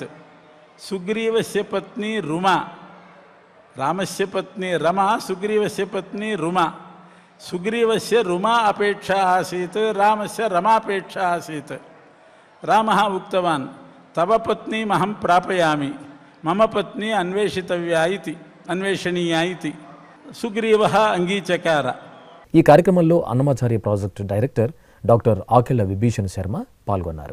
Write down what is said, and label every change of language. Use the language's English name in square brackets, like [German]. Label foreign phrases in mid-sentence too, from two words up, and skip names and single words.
[Sanskrit] सुग्रीवस्य पत्नी रुमा, रामस्य पत्नी रमा, सुग्रीवस्य पत्नी रुमा। सुग्रीवस्य रुमा अपेक्षा आसीत्, रामस्य रमापेक्षा आसीत्। रामः उक्तवान्, तव पत्नीम् अहं प्रापयामि, मम पत्नी अन्वेषितव्या इति, अन्वेषणीया इति। సుగ్రీవః అంగీచకార. [Telugu] ఈ కార్యక్రమంలో అన్నమాచార్య ప్రాజెక్టు డైరెక్టర్ డాక్టర్ ఆకెళ్ల విభీషణ్ శర్మ పాల్గొన్నారు.